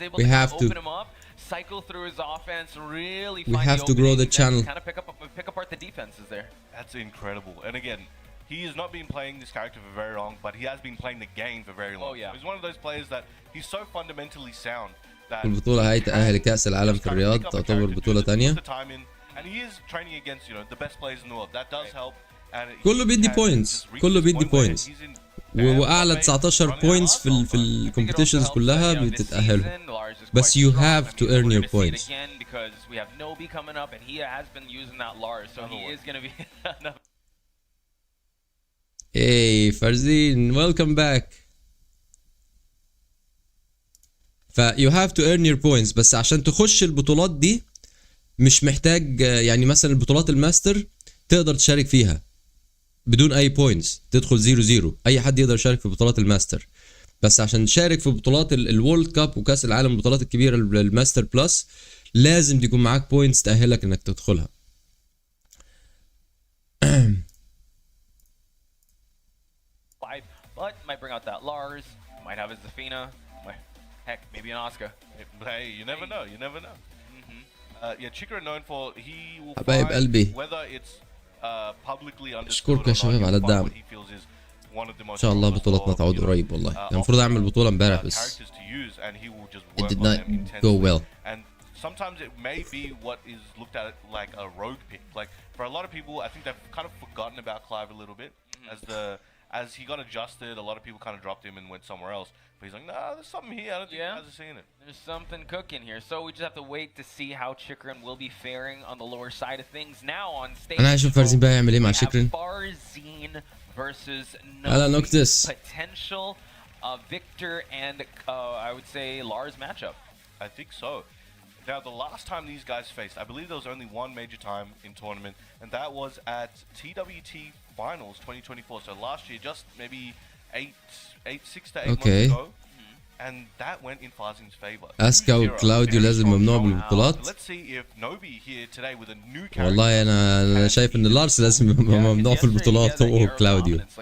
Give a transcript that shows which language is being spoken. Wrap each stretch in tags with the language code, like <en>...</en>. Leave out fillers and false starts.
<en>We have to cycle through his offense, really we have to grow the channel. Kind of pick apart the defenses there. That's incredible. And again, he has not been playing this character for very long, but he has been playing the game for very long. Oh, yeah. He's one of those players that he's so fundamentally sound that</en> <ar>البطولة هاي تأهل كأس العالم في الرياض، تعتبر بطولة تانية.</ar> <en>And he is training against, you know, the best players in the world. That does help. And</en> <ar>كله بيدي بوينتس، كله بيدي بوينتس، واعلى 19 بوينتس في الكومبيتيشنز كلها بتتأهلوا.</ar> <en>بس you have to earn your points. Because we have Nobi coming up and he has been using that Lars, so he is going to be Hey Farzin, welcome back. you have to earn your points.</en> <ar>بس عشان تخش البطولات دي مش محتاج، يعني مثلا البطولات الماستر تقدر تشارك فيها بدون اي بوينتس، تدخل 0-0. اي حد يقدر يشارك في بطولات الماستر، بس عشان تشارك في بطولات الورلد كاب وكاس العالم، البطولات الكبيره الماستر بلس، لازم تكون معاك بوينتس تأهلك انك تدخلها.</ar> <en>But might bring out that Lars, might have his Zafina, heck, maybe an Oscar. Hey, you never know. You never know. Yeah, Chikra known for he will</en> <ar>حبايب قلبي،</ar> <en>whether it's publicly understood</en> <ar>اشكركم يا شباب على الدعم. ان شاء الله بطولتنا تعود قريب. والله كان المفروض اعمل بطولة امبارح بس</ar> <en>it did not go well. And sometimes it may be what is looked at like a rogue pick. Like for a lot of people, I think they've kind of forgotten about Clive a little bit as he got adjusted. A lot of people kind of dropped him and went somewhere else. But he's like, nah, there's something here. I don't think you guys are seeing it. There's something cooking here. So we just have to wait to see how Chikrin will be faring on the lower side of things. Now on stage,</en> <ar>انا هشوف فارزين بقى يعمل ايه مع شكرن.</ar> <en>Farzin versus</en> <ar>هلا نوكتس.</ar> <en>potential Victor and I would say Lars matchup. I think so. Now, the last time these guys faced, I believe there was only one major time in tournament, and that was at TWT Finals 2024. So last year, just maybe 6 to 8 months ago, and that went in Farzin's favor.</en> <ar>اسكا وكلاوديو لازم ممنوع بالبطولات.</ar> <en>Let's see if Nobi here today with a new character.</en> <ar>والله انا شايف ان لارس لازم ممنوع في البطولات هو وكلاوديو.</ar>